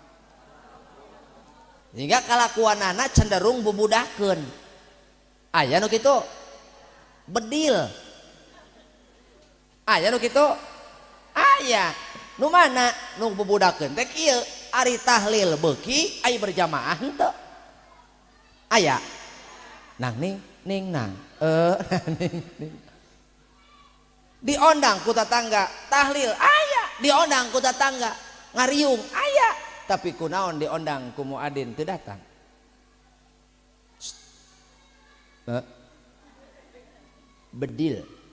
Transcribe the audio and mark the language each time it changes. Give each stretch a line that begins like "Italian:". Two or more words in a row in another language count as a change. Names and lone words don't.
Sundanese: Hingga kalakuanana cenderung bubudakeun. Aya nu kitu? Bedil. Aya nu kitu? Aya. Nu mana? Nu bubudakeun teh kieu, ari tahlil beuki ai berjamaah henteu. Aya. Nang ning nang. Ning. Diondang ku tetangga tahlil aya, diondang ku tetangga ngariung aya, tapi kunaon diondang ku muadzin teu datang. Bedil.